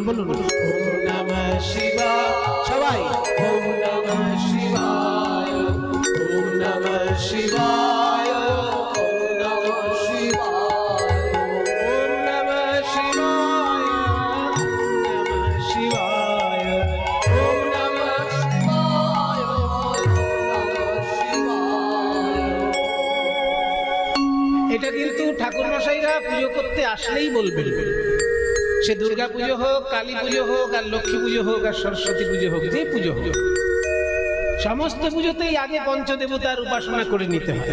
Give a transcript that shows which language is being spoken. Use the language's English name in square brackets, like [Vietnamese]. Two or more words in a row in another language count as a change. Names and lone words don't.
[Sanskrit] बोलुन ॐ नमः शिवाय सबाई ॐ नमः शिवाय ॐ नमः शिवाय ॐ नमः शिवाय ॐ नमः शिवाय ॐ नमः शिवाय ॐ नमः शिवाय। [Bangla] এটা কিন্তু ঠাকুর মশাইরা পুজো করতে আসলেই বলবেন, সে দুর্গা পুজো হোক, কালী পুজো হোক, আর লক্ষ্মী পুজো হোক, আর সরস্বতী পুজো হোক, যে পুজো হোক, সমস্ত পুজোতেই আগে পঞ্চদেবতার উপাসনা করে নিতে হয়।